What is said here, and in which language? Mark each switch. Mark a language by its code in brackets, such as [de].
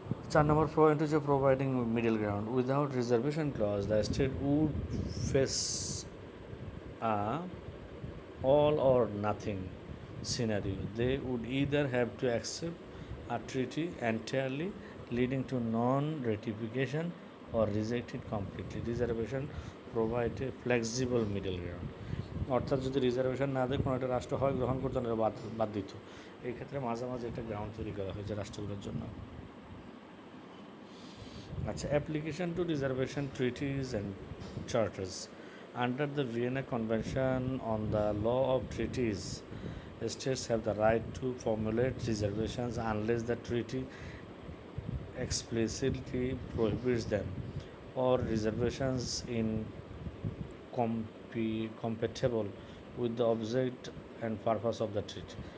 [en] 4 number point is providing middle ground. Without reservation clause, the state would face a all or nothing scenario. They would either have to accept a treaty entirely, leading to non-ratification, or reject it completely. Reservation provide a flexible middle ground. [bn] অর্থাৎ যদি reservation না দেয়, কোনো একটা রাষ্ট্র হয় গ্রহণ করতো না, বাদ দিত। এই ক্ষেত্রে মাঝামাঝি একটা গ্রাউন্ড তৈরি করা হয়েছে রাষ্ট্রগুলোর জন্য। [en] আচ্ছা, application to reservation treaties and charters. Under the Vienna Convention on the Law of Treaties, states have the right to formulate reservations unless the treaty explicitly prohibits them, or reservations incompatible with the object and purpose of the treaty.